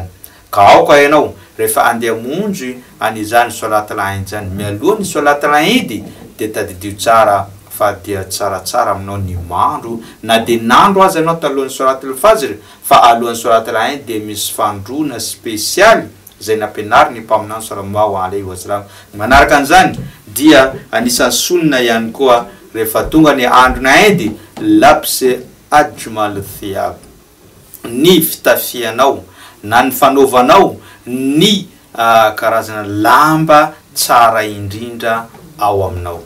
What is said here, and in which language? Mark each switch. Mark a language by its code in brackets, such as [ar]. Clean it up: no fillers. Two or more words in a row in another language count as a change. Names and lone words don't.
[mg] Ka aoka ianao rehefa andeha hamonjy an'izany [ar] صلاة العيد [mg] zany, mialohan'ny [ar] صلاة العيد [mg] dia tadidio tsara fa dia tsaratsara aminao ny mandro, na dia nandro azy ianao talohan'ny [ar] صلاة الفجر, [mg] fa alohan'ny [ar] صلاة العيد [mg] dia misy fandrona spesialy zay nampianariny mpaminany [ar] صلى الله عليه وسلم. [mg] Manaraka an'izany dia anisan'ny sunna ihany koa rehefa tonga ny androny Eid [ar] لبس أجمل الثياب, [mg] ny fitafianao na ny fanaovanao ny karazana lamba tsara indrindra ao aminao.